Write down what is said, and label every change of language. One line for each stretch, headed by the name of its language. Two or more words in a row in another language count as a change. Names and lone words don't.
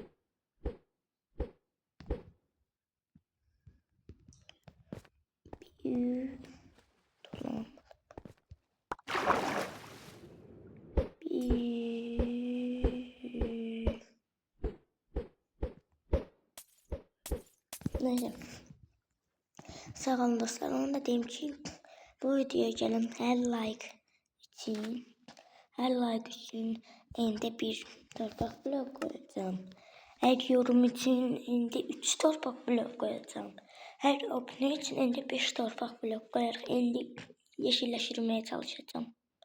Turkish: Tamam. Neyse.
Azerbaijani: Sağ olun dostlar. Onu da deyim ki bu videoya gələn hər like için indi bir torpaq blok koyacağım.
Turkish: Her yorum için indi 3 torpaq blok koyacağım. Her abone için indi 5 torpaq blok koyarak indi yeşilleştirmeye çalışacağım.